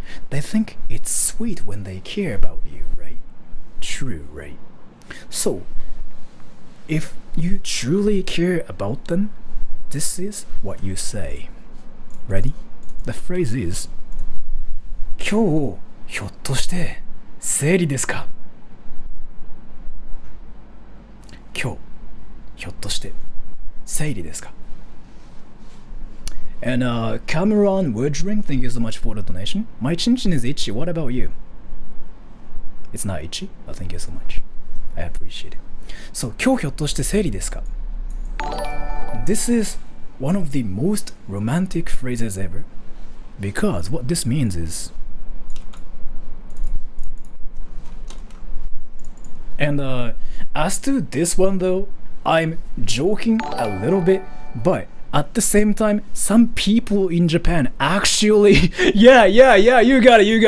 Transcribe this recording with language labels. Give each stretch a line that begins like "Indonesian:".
English: They think it's sweet when they care about you, right? True, right? So, if you truly care about them, this is what you say. Ready? The phrase is
Japanese: 今日ひょっとして生理ですか？今日ひょっとして生理ですか？
English: And Cameron Woodring, thank you so much for the donation. My chin is itchy. What about you? It's not itchy, but thank you so much. I appreciate it. So,
Japanese: 今日ひょっとして生理ですか?
English: This is one of the most romantic phrases ever, because what this means is, and as to this one though, I'm joking a little bit, but at the same time, some people in Japan actually, yeah, you got it.